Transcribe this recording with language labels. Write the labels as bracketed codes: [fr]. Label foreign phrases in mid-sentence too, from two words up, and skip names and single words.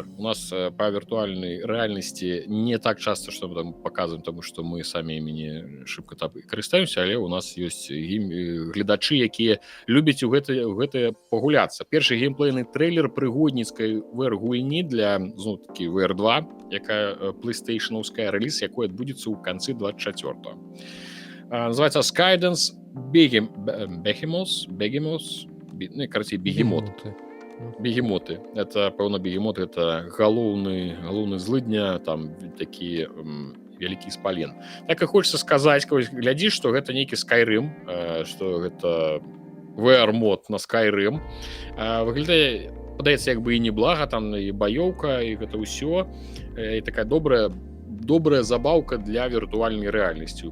[be] У нас па віртуальнай рэальнасці не так часта, што мы там паказваем, таму што мы самі імі не шыбка там карыстаемся, але ў нас ёсць гледачы, якія любяць у гэта пагуляцца. Першы геймплейны трэйлер прыгодніцкай VR-гульні для, зноў-такі, VR2, якая PlayStation-аўская рэліз, якой адбудзецца ў канцы 24-го. [ru] Называется Skydance Behemoth, ну, короче, бегемоты. Это, [be] пэўна, бегемоты, это галоўны злыдня, там такі вялікі спален. Так і хочется сказаць, кось глядзіш, што гэта нейкі Skyrim, што гэта VR-мод на Skyrim. Выглядае, падаецца, як бы і неблага, там і баёўка, і гэта ўсё, і такая добрая забаўка для віртуальнай рэальнасці.